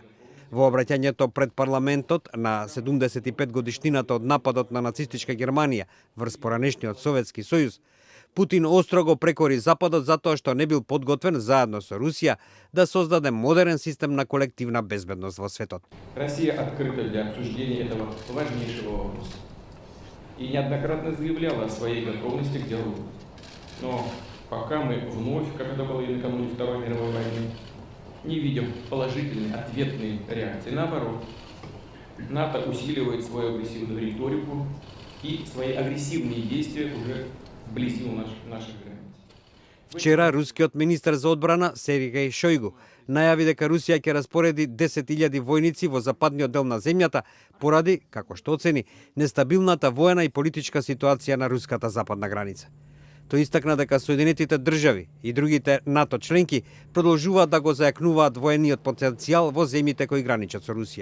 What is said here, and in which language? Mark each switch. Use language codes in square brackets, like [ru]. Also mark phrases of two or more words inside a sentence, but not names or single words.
[mk] Во обраќањето пред парламентот на 75 годишнината од нападот на нацистичка Германија врз поранешниот Советски сојуз, Путин остро го прекори Западот затоа што не бил подготвен заедно со Русија да создаде модерен систем на колективна безбедност во светот. [ru] Россия открыта для обсуждения этого важнейшего вопроса и неоднократно заявляла о своей готовности к диалогу. Но пока мы вновь, как это было и накануне Второй мировой войны, не видим положительной ответной реакции. Наоборот, НАТО усиливает свою агрессивную риторику и свои агрессивные действия уже вблизи наших границ. [mk] Вчера рускиот министер за одбрана Сергеј Шојгу најави дека Русија ќе распореди 10.000 војници во западниот дел на земјата поради, како што оцени, нестабилната воена и политичка ситуација на руската западна граница. Тој истакна дека Соединетите држави и другите НАТО членки продолжуваат да го зајакнуваат воениот потенцијал во земјите кои граничат со Русија.